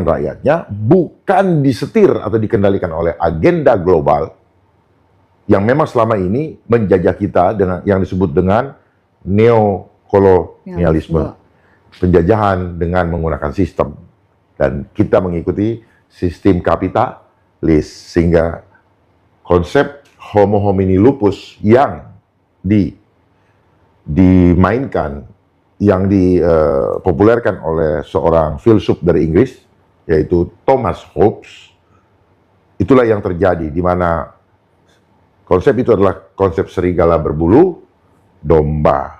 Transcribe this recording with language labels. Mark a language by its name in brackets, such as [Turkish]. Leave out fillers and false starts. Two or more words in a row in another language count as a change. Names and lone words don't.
[Indonesian] rakyatnya, bukan disetir atau dikendalikan oleh agenda global yang memang selama ini menjajah kita dengan yang disebut dengan neokolonialisme, penjajahan dengan menggunakan sistem, dan kita mengikuti sistem kapitalis, sehingga konsep [Latin] homo homini lupus [Indonesian] yang dimainkan, yang dipopulerkan oleh seorang filsuf dari Inggris, yaitu Thomas Hobbes, itulah yang terjadi, di mana konsep itu adalah konsep serigala berbulu domba.